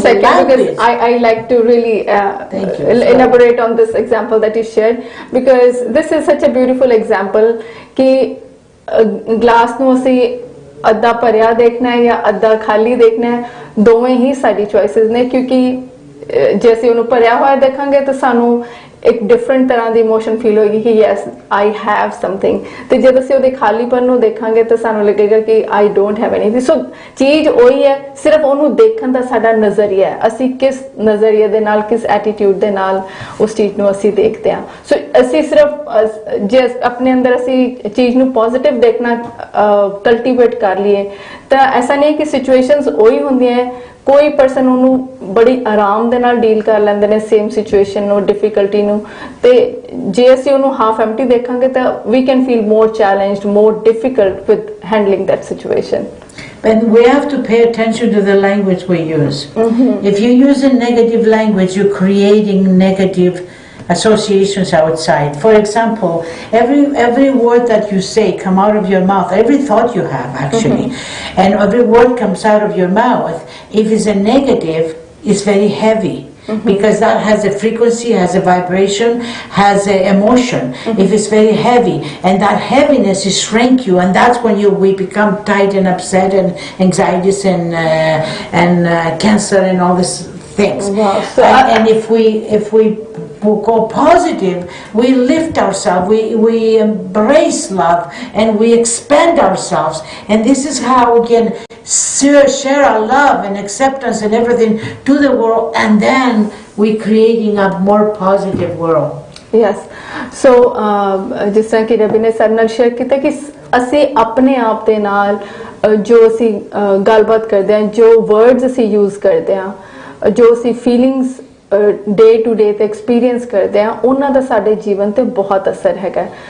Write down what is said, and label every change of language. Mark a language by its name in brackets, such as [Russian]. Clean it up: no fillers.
[English] second, because I like to really elaborate on this example that you shared, because this is such a beautiful example कि glass [Punjabi] ਨੂੰ ਅਸੀਂ ਅੱਧਾ ਭਰਿਆ ਦੇਖਣਾ ਹੈ ਜਾਂ ਅੱਧਾ ਖਾਲੀ ਦੇਖਣਾ ਹੈ, ਦੋਵੇਂ ਹੀ ਸਾਡੀ ਚੋਇਸਿਸ ਨੇ. ਕਿਉਂਕਿ ਜੇ ਅਸੀਂ ਉਹਨੂੰ ਭਰਿਆ ਹੋਇਆ ਦੇਖਾਂਗੇ ਤਾਂ ਸਾਨੂੰ ਇੱਕ ਡਿਫਰੈਂਟ ਤਰ੍ਹਾਂ ਦੀ ਇਮੋਸ਼ਨ ਫੀਲ ਹੋਏਗੀ ਕਿ [English] yes I have something, [Punjabi] ਤੇ ਜਦ ਅਸੀਂ ਉਹਦੇ ਖਾਲੀਪਨ ਨੂੰ ਦੇਖਾਂਗੇ ਤਾਂ ਸਾਨੂੰ ਲੱਗੇਗਾ ਕਿ [English] I don't have anything. [Punjabi] ਸੋ ਚੀਜ਼ ਉਹੀ ਹੈ, ਸਿਰਫ ਉਹਨੂੰ ਦੇਖਣ ਦਾ ਸਾਡਾ ਨਜ਼ਰੀਆ ਹੈ, ਅਸੀਂ ਕਿਸ ਨਜ਼ਰੀਏ ਦੇ ਨਾਲ, ਕਿਸ ਐਟੀਟਿਊਡ ਦੇ ਨਾਲ ਉਸ ਚੀਜ਼ ਨੂੰ ਅਸੀਂ ਦੇਖਦੇ ਹਾਂ. ਸੋ ਅਸੀਂ ਸਿਰਫ ਜੇ ਆਪਣੇ ਅੰਦਰ ਅਸੀਂ ਚੀਜ਼ ਨੂੰ ਪੋਜ਼ਿਟਿਵ ਦੇਖਣਾ ਕਲਟੀਵੇਟ ਕਰ ਲਈਏ ਤਾਂ ਐਸਾ ਨਹੀਂ ਕਿ ਸਿਚੁਏਸ਼ਨਸ ਉਹੀ ਹੁੰਦੀਆਂ, ਕੋਈ ਪਰਸਨ ਉਹਨੂੰ ਬੜੀ ਆਰਾਮ ਦੇ ਨਾਲ ਡੀਲ ਕਰ ਲੈਂਦੇ ਨੇ ਸੇਮ ਸਿਚੁਏਸ਼ਨ ਨੂੰ, ਡਿਫਿਕਲਟੀ ਨੂੰ. ਤੇ ਜੇ ਅਸੀਂ ਉਹਨੂੰ ਹਾਫ ਐਮਟੀ ਦੇਖਾਂਗੇ ਤਾਂ [English] We can feel more challenged, more difficult with handling that situation. But we have to pay attention to the language we use. If you use a negative language, you're creating negative associations outside. For example, every word that you say come out of your mouth, every thought you have actually, and every word comes out of your mouth, if it's a negative, it's very heavy. Because that has a frequency, has a vibration, has an emotion. If it's very heavy, and that heaviness is shrink you, and that's when we become tight and upset, and anxieties and cancer and all these things. Wow. So and if we go positive, we lift ourselves, we embrace love, and we expand ourselves, and this is how we can share our love and acceptance and everything to the world, and then we're creating a more positive world. Yes. [Punjabi] So ਜਿਸ ਤਰ੍ਹਾਂ ਕਿ ਰਵੀ ਨੇ ਸਾਡੇ ਨਾਲ share ਕੀਤਾ ਕਿ ਅਸੀਂ ਆਪਣੇ ਆਪ ਦੇ ਨਾਲ ਜੋ ਅਸੀਂ ਗੱਲਬਾਤ ਕਰਦੇ ਹਾਂ, ਜੋ ਵਰਡਸ ਅਸੀਂ ਯੂਜ਼ ਕਰਦੇ ਹਾਂ, ਜੋ ਅਸੀਂ ਫੀਲਿੰਗਸ ਡੇ ਟੂ ਡੇ ਤੇ ਐਕਸਪੀਰੀਅੰਸ ਕਰਦੇ ਆ, ਉਹਨਾਂ ਦਾ ਸਾਡੇ ਜੀਵਨ ਤੇ ਬਹੁਤ ਅਸਰ ਹੈਗਾ।